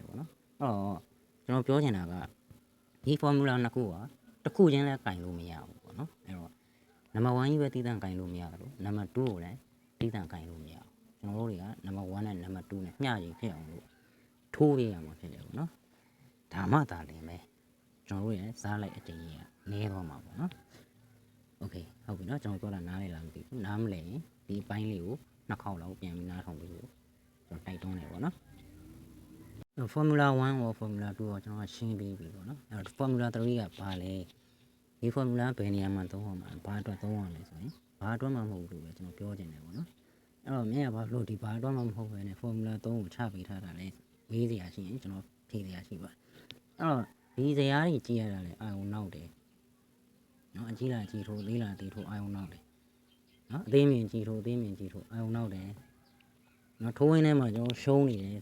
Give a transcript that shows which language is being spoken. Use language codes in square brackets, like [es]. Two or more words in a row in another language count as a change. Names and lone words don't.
[my] ပေါ့နော်အဲ့တော့ကျွန်တော်ပြောချင်တာကဒီ formula နှစ်ခုကတစ်ခုချင်းလည်းကင်လို့မရဘူးပေါ့နော်အဲ့တော့နံပါတ်1ကြီးပဲတီးတန့်ကင်လို့မရဘူးနံပါတ်2ကိုလည်းတီးတန့်ကင်လို့မရဘူးကျွန်တော်တို့တွေကနံပါတ်1နဲ့နံပါတ်2နဲ့မျှချိန်ဖြစ်အောင်လို့ထိုးပေးရမှာဖြစ်တယ်ပေါ့နော်ဒါမှသာလင်ပဲကျွန်တော်တို့ရဲ့စားလိုက်အတင်းကြီးကနည်းသွားမှာပေါ့နော်โอเคဟုတ်ပြီเนาะကျွန်တော်ပြောတာနားလေလားမသိဘူးနားမလဲရင်ဒီအပိုင်းလေးကိုနှစ်ခေါက်လောက်ပြန်ပြီးနားထောင်ပြီးတော့ကျွန်တော်တိုက်တွန်းတယ်ပေါ့နော် [en] formula 1 or formula 2 [my] ကိုကျွန်တော်ရှင်းပေးပြီပေါ့နော်အဲ့တော့ formula 3ကဘာလဲဒီ formula ဘယ်နေရာမှာသုံးရ မှာဘာအတွက်သုံးရလဲဆိုရင်ဘာအတွက်မှမဟုတ်ဘူးလို့ပဲကျွန်တော်ပြောချင်တယ်ပေါ့နော်အဲ့တော့မြင်ရပါလို့ဒီဘာအတွက်မှမဟုတ်ဘဲနဲ့ formula 3ကိုချပေးထားတာလဲမေးစရာရှိရင်ကျွန်တော်ဖြေစရာရှိပါတယ်အဲ့တော့ဒီဇာတ်ကြီးကြည့်ရတာလဲအာရုံနောက်တယ်နော်အကြီးလားအကြီးထိုးသေးလားသေးထိုးအာရုံနောက်တယ်နော်အသေးမြင်ကြီးထိုးအာရုံနောက်တယ်နော်ထိုးရင်းထဲမှာကျွန်တော်ရှုံးနေတယ်